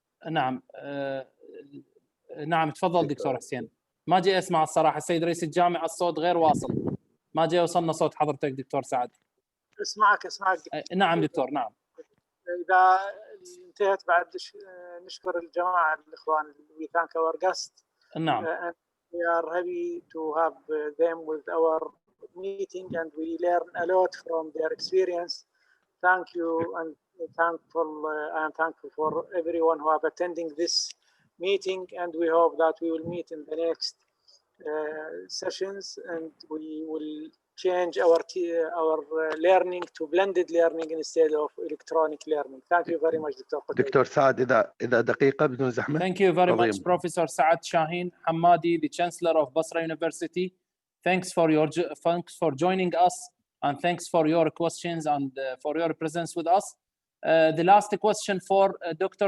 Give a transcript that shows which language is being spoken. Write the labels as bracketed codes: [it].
[ar] نعم نعم تفضل دكتور حسين. ما جاي أسمع الصراحة السيد رئيس الجامعة، الصوت غير واصل، ما جاي وصلنا صوت حضرتك دكتور سعد. اسمعك نعم دكتور. نعم إذا انتهت بعد نشكر الجماعة الإخوان. [en] We thank our guests. [ar] نعم. [en] And we are happy to have them with our meeting, and we learn a lot from their experience. Thank you, and I am thankful for everyone who have attending this meeting, and we hope that we will meet in the next sessions, and we will change our learning to blended learning instead of electronic learning. Thank you very much, Dr. Qutaiba. [ar] دكتور سعد إذا دقيقة بدون زحمة. [en] Thank you very much, Professor Saad Shaheen Hammadi, the Chancellor of Basra University. Thanks for joining us, and thanks for your questions and for your presence with us. The last question for Dr.